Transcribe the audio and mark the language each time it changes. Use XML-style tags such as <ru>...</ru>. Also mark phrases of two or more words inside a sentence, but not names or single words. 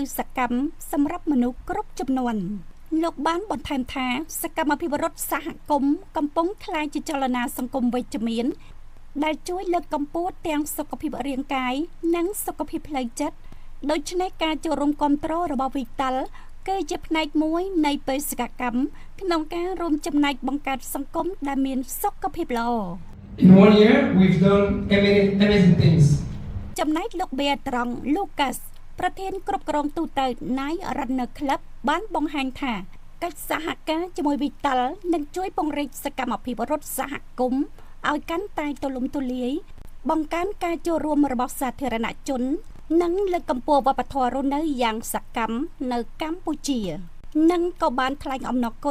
<km>សកម្មសម្រាប់មនុស្សគ្រប់ជំនាន់លោកបានបន្ថែមថាសកម្មភាពរដ្ឋសហគមន៍កំពុងក្លាយជាចលនាសង្គមវិជ្ជមានដែលជួយលើកកម្ពស់ទាំងសុខភាពរាងកាយនិងសុខភាពផ្លូវចិត្តដូច្នេះការចូលរួមគាំទ្ររបស់វិតាល់គឺជាផ្នែកមួយនៃបេសកកម្មក្នុងការរួមចំណែកបង្កើតសង្គមដែលមានសុខភាពល្អ</km> <en>In 1 year we've done amazing things</en> <km>ចំណែកលោក Bertrand Lucas ប្រធានគ្រប់គ្រងទូត Night Runner Club បានបង្ហាញថាកិច្ចសហការជាមួយវិតាល់នឹងជួយពង្រីកសកម្មភាពរដ្ឋសហគមន៍ឲ្យកាន់តែទូលំទូលាយបង្កើនការចូលរួមរបស់សាធារណជននិងលើកកម្ពស់វប្បធម៌រស់នៅយ៉ាងសកម្មនៅកម្ពុជានិងក៏បានថ្លែងអំណរគុណ</km>